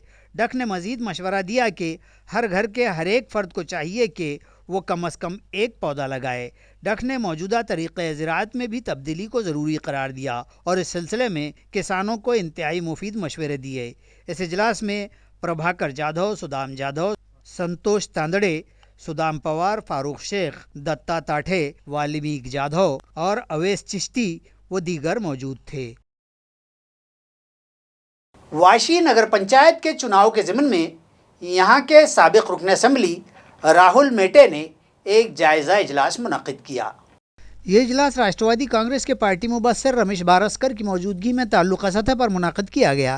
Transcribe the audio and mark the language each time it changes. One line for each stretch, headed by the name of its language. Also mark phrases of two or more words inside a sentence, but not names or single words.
Urdu: ڈک نے مزید مشورہ دیا کہ ہر گھر کے ہر ایک فرد کو چاہیے کہ وہ کم از کم ایک پودا لگائے۔ ڈک نے موجودہ طریقۂ زراعت میں بھی تبدیلی کو ضروری قرار دیا اور اس سلسلے میں کسانوں کو انتہائی مفید مشورے دیے۔ اس اجلاس میں پربھاکر جادھو، سدام جادھو، سنتوش تاندڑے، سدام پوار، فاروق شیخ، دتا تاٹھے، والیمیک جادھو اور اویس چشتی و دیگر موجود تھے۔ واشی نگر پنچایت کے چناؤ کے ضمن میں یہاں کے سابق رکن اسمبلی راہل میٹے نے ایک جائزہ اجلاس منعقد کیا۔ یہ اجلاس راشٹروادی کانگریس کے پارٹی مبصر رمیش بارسکر کی موجودگی میں تعلقہ سطح پر منعقد کیا گیا۔